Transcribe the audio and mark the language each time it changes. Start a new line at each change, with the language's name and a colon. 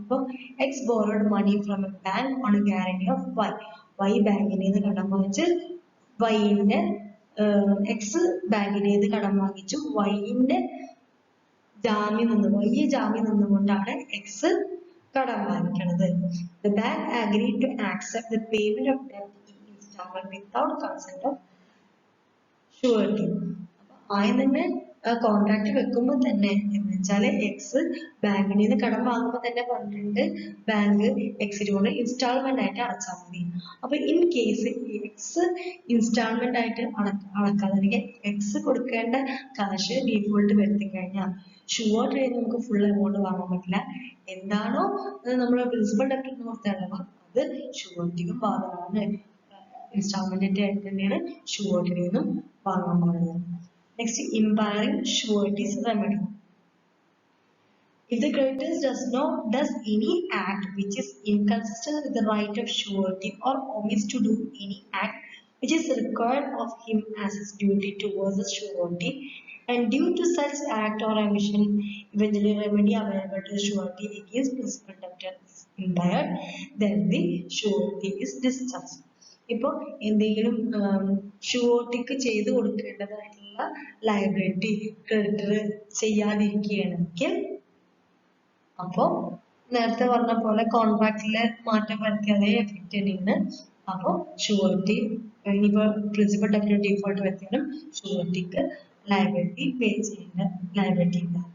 English: ഇപ്പോൾ X borrowed money from a bank on a guarantee of Y.
Malayalam: Y ബാങ്കിന് നിന്ന് കടം വാങ്ങിച്ച് വൈന്റെ എക്സ് ബാങ്കിന് നിന്ന് കടം വാങ്ങിച്ചു വൈന്റെ ജാമ്യം നിന്ന് വൈ ജാമ്യം നിന്നുകൊണ്ടാണ് എക്സ് കടം വാങ്ങിക്കുന്നത്.
English: The bank agreed to accept the payment of debt in installment without consent of surety.
Malayalam: ആദ്യം തന്നെ കോൺട്രാക്ട് വെക്കുമ്പോൾ തന്നെ എന്ന് വെച്ചാൽ എക്സ് ബാങ്കിൽ നിന്ന് കടം വാങ്ങുമ്പോൾ തന്നെ പറഞ്ഞിട്ടുണ്ട് ബാങ്ക് എക്സിനോട് ഇൻസ്റ്റാൾമെന്റ് ആയിട്ട് അടച്ചാൽ മതി. അപ്പൊ ഇൻ കേസ് എക്സ് ഇൻസ്റ്റാൾമെന്റ് ആയിട്ട് അടക്കാതെ അല്ലെങ്കിൽ എക്സ് കൊടുക്കേണ്ട കാശ് ഡീഫോൾട്ട് വരുത്തി കഴിഞ്ഞാൽ ഷുവർട്ടി നമുക്ക് ഫുൾ എമൗണ്ട് വാങ്ങാൻ പറ്റില്ല. എന്താണോ നമ്മൾ പ്രിൻസിപ്പൽ ഡെപ്റ്റ് എന്ന് കൊടുത്തുള്ളത് അത് ഷുവർട്ടിക്കും ബാധകമാണ്. ഇൻസ്റ്റാൾമെന്റ് ആയിട്ട് തന്നെയാണ് ഷുവർട്ടിയിൽ നിന്നും വാങ്ങാൻ പാടുള്ളത്.
English: Next, impairing surety's remedy. If the creditor does any act which is inconsistent with the right of surety or omits to do any act which is required of him as his duty towards the surety, and due to such act or omission, eventually remedy available to surety against principal debtor is impaired, then the surety is discharged.
Malayalam: ഇപ്പോൾ എന്തെങ്കിലും ഷുവർട്ടിക്ക് ചെയ്ത് കൊടുക്കേണ്ടതായിട്ടുള്ള liability creditor ചെയ്യാതിരിക്കുകയാണെങ്കിൽ അപ്പോൾ നേരത്തെ പറഞ്ഞ പോലെ കോൺട്രാക്റ്റിലെ മാറ്റം വരുത്തി അതേ എഫക്റ്റ് തന്നെയാണ്. അപ്പോൾ ഷുവർട്ടി ഇനിയിപ്പോൾ പ്രിൻസിപ്പൽ ഡെപ്റ്റ് ഡീഫോൾട്ട് വരുത്തിയാലും ഷുവർട്ടിക്ക് ലയബിലിറ്റി പേ ചെയ്യേണ്ട ലയബിലിറ്റി ഇല്ല.